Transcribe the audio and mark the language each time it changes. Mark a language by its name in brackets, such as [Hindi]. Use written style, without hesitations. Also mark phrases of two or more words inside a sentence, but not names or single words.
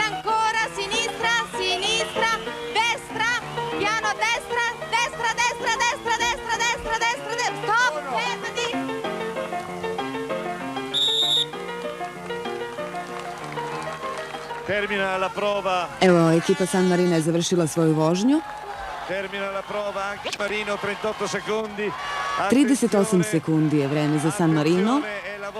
[Italian] ancora, sinistra, sinistra, destra, piano a destra, destra, destra, destra, destra, destra, destra, stop, fermati. Termina la prova. [Serbian] Evo, ekipa San Marina je završila svoju vožnju. [Italian] Termina la prova anche Marino, 38 secondi. [Serbian] 38 sekundi je vreme za San Marino.